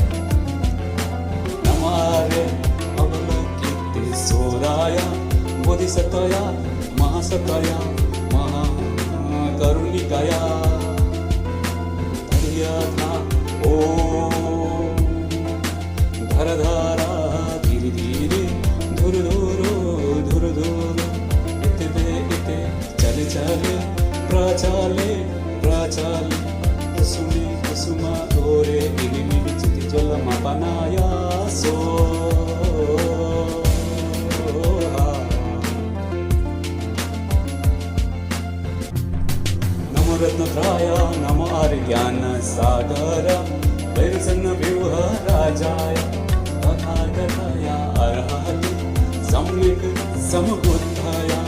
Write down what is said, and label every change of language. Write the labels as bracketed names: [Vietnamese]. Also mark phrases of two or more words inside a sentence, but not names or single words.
[Sanskrit] नमो आर्य अवलोकितेश्वराय बोधिसत्वय महासत्वय महाकरुणिकाय धैर्यथा ॐ धरधारा धीरे धीरे धुर धुर इते चले चले प्रचले कुसुमे कुसुमा ओरे इलिमिलि चिति जलमापनाय सो नमोरत्नत्राय नमो आर्यज्ञानसागर वैरसन्नव्यूहराजाय तथागताय अर्हति सम्यक् समबुद्धाय